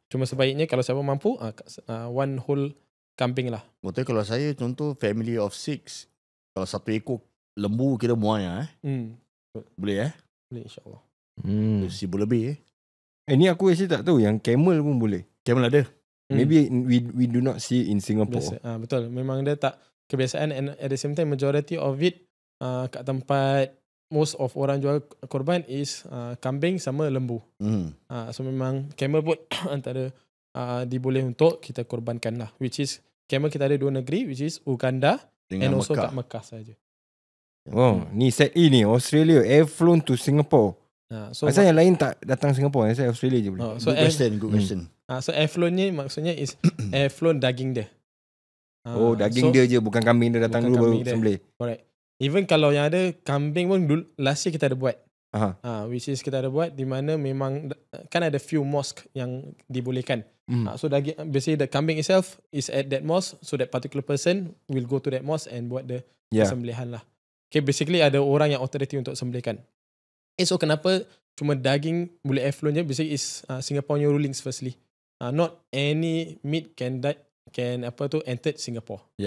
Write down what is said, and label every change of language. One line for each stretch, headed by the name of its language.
Malay: Cuma sebaiknya kalau siapa mampu,
English: one whole
Malay: kambing lah. Betul, kalau saya contoh
English: family of 6,
Malay: kalau satu ekor lembu kira muanya boleh Boleh insyaAllah. 1,000 lebih Ni aku actually tak tahu yang camel pun boleh. Camel ada.
English: Maybe we do not see in Singapore.
Malay: Betul. Memang dia tak kebiasaan,
English: and at the same time majority of it
Malay: kat tempat
English: most of
Malay: orang jual korban is kambing sama lembu. So memang camel pun antara diboleh untuk kita korbankan lah.
English: Which is
Malay: camel kita ada 2 negeri, which is Uganda dengan
English: and also
Malay: kat Mekah saja. Ni set E ni Australia air flown to Singapore. So asal yang lain tak datang Singapore, asal Australia je boleh.
English: Good question.
Malay: So air flown ni maksudnya is air flown daging dia. Daging dia je, bukan kambing dia datang dulu baru sembelih.
English: Correct. Even
Malay: kalau yang ada kambing pun dulu,
English: last year
Malay: kita ada buat.
English: Which is
Malay: kita ada buat di mana memang kan ada
English: few mosque
Malay: yang dibolehkan. So daging,
English: basically the kambing itself is at that mosque, so that particular person will go to that mosque and
Malay: buat
English: the
Malay: sembelihan lah.
English: Okay, basically
Malay: ada orang yang authority untuk sembelihkan. So kenapa cuma daging boleh air flown je?
English: Basically is Singaporean rulings firstly. Not any meat can entered Singapore.